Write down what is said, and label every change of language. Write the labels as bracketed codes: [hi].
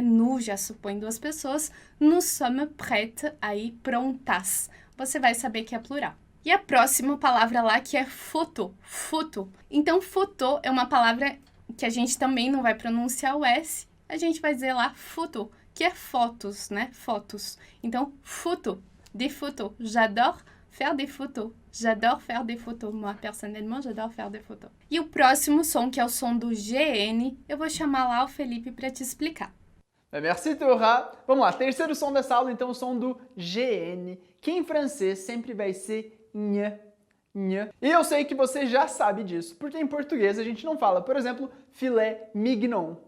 [pt] Nous já supõe duas pessoas, [fr] nous sommes prêtes, [pt] aí prontas. Você vai saber que é plural. E a próxima palavra lá que é photo, photo. Então, photo é uma palavra que a gente também não vai pronunciar o S, a gente vai dizer lá photo, que é fotos, né? Fotos. Então, photo, des photos. [fr] J'adore faire des photos. J'adore faire des photos. Moi, personnellement, j'adore faire des photos. [pt] E o próximo som, que é o som do GN, eu vou chamar lá o Felipe para te explicar. [fr] Merci, Teuha. [pt] Vamos lá, terceiro som dessa aula, então, o som do GN, que em francês sempre vai ser nha, nha. E eu sei que você já sabe disso, porque em português a gente não fala, por exemplo, filé mignon.